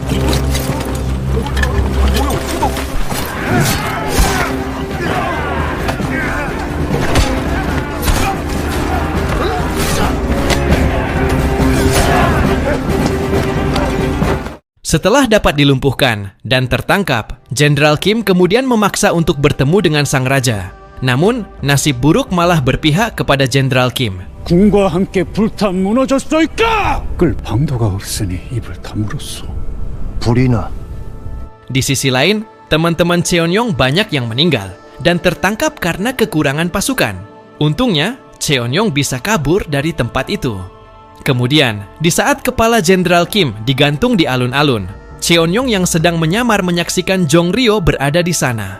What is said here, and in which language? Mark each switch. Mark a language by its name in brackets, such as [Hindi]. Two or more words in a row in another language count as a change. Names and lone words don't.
[Indonesian] Setelah dapat dilumpuhkan dan tertangkap, Jenderal Kim kemudian memaksa untuk bertemu dengan sang raja. Namun, nasib buruk malah berpihak kepada Jenderal Kim. [Korean] 군과 함께 불타 무너졌소이까! 끌 방도가 없으니 입을 다물었소. 불이나. [Indonesian] Di sisi lain, teman-teman Cheon Yong banyak yang meninggal dan tertangkap karena kekurangan pasukan. Untungnya, Cheon Yong bisa kabur dari tempat itu. Kemudian, di saat kepala Jenderal Kim digantung di alun-alun, Cheon Yong yang sedang menyamar menyaksikan Jong Ryo berada di sana.